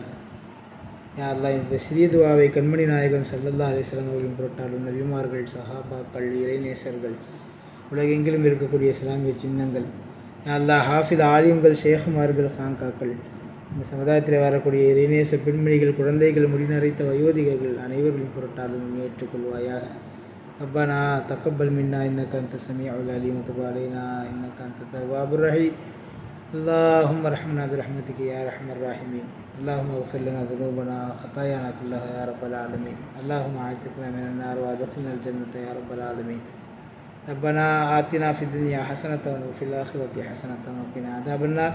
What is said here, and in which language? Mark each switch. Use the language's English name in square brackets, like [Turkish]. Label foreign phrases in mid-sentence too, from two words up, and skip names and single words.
[Arabic] يا الله [Tamil] இந்த சிறிய துஆவை கண்மணி நாயகன் [Arabic] صلى الله عليه وسلم [Tamil] அவர்களின் பொருட்டாலும் நபிமார்கள், சஹாபாக்கள், இறைநேசர்கள், உலகெங்கிலும் இருக்கக்கூடிய இஸ்லாமிய சின்னங்கள், [Arabic] يا الله [Tamil] ஹாஃபித் ஆலிம்கள், ஷேகுமார்கள், ஹாங்காக்கள், இந்த சமுதாயத்தில் வரக்கூடிய இறைநேச பெண்மணிகள், குழந்தைகள், முடிநரைத்த வயோதிகர்கள் அனைவர்களும் பொருட்டாலும் ஏற்றுக்கொள்வாயாக. [Arabic] ربنا تقبل منا إنك أنت السميع العليم وتب علينا إنك أنت التواب الرحيم. اللهم ارحمنا برحمتك يا ارحم الراحمين. اللهم اغفر لنا ذنوبنا وخطايانا كلها يا رب العالمين. اللهم اعتقنا من النار وادخلنا الجنة يا رب العالمين. ربنا آتنا في الدنيا حسنة وفي الآخرة حسنة وقنا عذاب النار.